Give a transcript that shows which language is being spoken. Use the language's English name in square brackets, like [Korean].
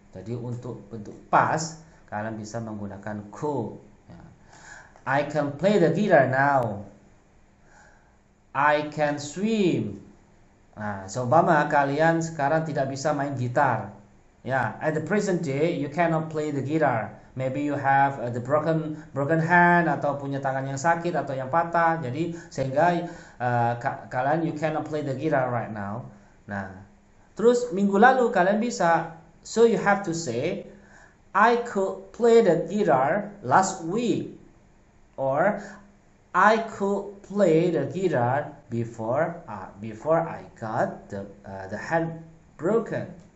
[Indonesian] Jadi untuk bentuk past kalian bisa menggunakan could. Ya. [English] I can play the guitar now. I can swim. [Indonesian] Nah, seumpama kalian sekarang tidak bisa main gitar. [English] Ya, at the present day you cannot play the guitar. Maybe you have the broken hand [Indonesian] atau punya tangan yang sakit atau yang patah. Jadi sehingga kalian [English] you cannot play the guitar right now. [Indonesian] Nah, terus minggu lalu kalian bisa. [English] So you have to say I could play the guitar last week, or I could play the guitar before I got the hand broken.